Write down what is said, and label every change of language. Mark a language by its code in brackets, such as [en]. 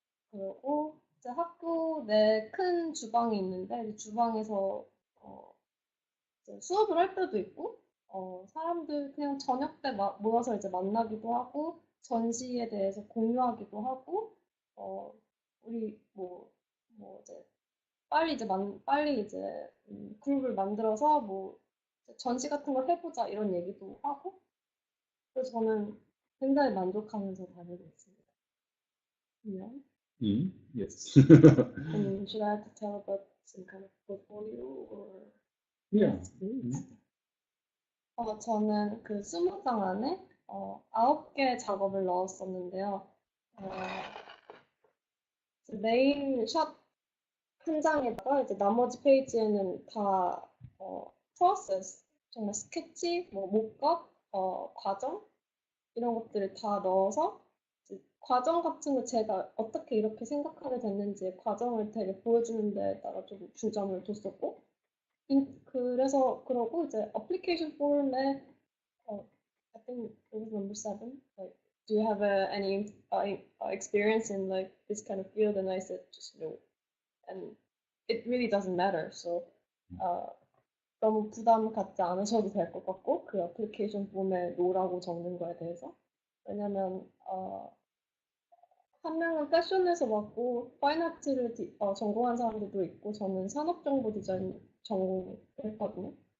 [ko] 그리고 이제 학교 내 큰 주방이 있는데 주방에서 이제 수업을 할 때도 있고, 사람들 그냥 저녁 때 모여서 이제 만나기도 하고, 전시에 대해서 공유하기도 하고, 우리 뭐 이제 빨리 이제 그룹을 만들어서 뭐 전시 같은 걸 해보자 이런 얘기도 하고, 그래서 저는 굉장히 만족하면서 다니고 있습니다. [en] Yeah. Yes. And should I have to tell about some kind of portfolio or? Yeah. [ko] 저는 그 20장 안에 9개 작업을 넣었었는데요. 메인 샷 한 장에다가 이제 나머지 페이지에는 다 프로세스, 정말 스케치, 뭐 목업, 과정 이런 것들을 다 넣어서 과정 같은 거 제가 어떻게 이렇게 생각하게 됐는지 과정을 되게 보여주는 데다가 좀 중점을 뒀었고, 그래서 그러고 이제 어플리케이션 폼에 [en] I think it was number 7. Like, do you have any experience in like this kind of field? And I said just no, and it really doesn't matter. [ko] So 너무 부담 갖지 않으셔도 될 것 같고, 그 어플리케이션 폼에 노라고 적는 거에 대해서. 왜냐면 한 명은 패션에서 맡고 파인아트를 전공한 사람들도 있고, 저는 산업정보 디자인 전공했거든요.